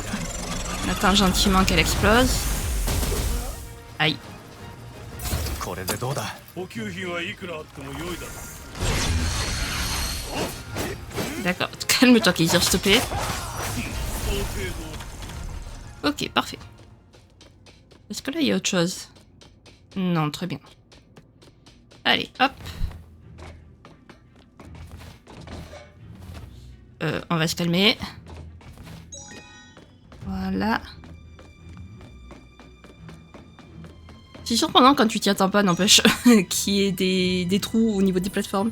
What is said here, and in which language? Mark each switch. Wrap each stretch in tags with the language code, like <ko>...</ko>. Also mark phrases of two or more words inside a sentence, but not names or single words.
<fr>On attend gentiment qu'elle explose. Aïe.</fr> <ja>これでどうだ。補給品はいくらあっても良いだろう。</ja> <fr>D'accord, calme-toi Kaiser, s'il te plaît.</fr> <ja>その程度。</ja> <fr>Ok, parfait. Est-ce que là il y a autre chose? Non, très bien. Allez, hop. On va se calmer. Voilà. C'est surprenant quand tu t'y attends pas, n'empêche, qu'il y ait des trous au niveau des plateformes.</fr>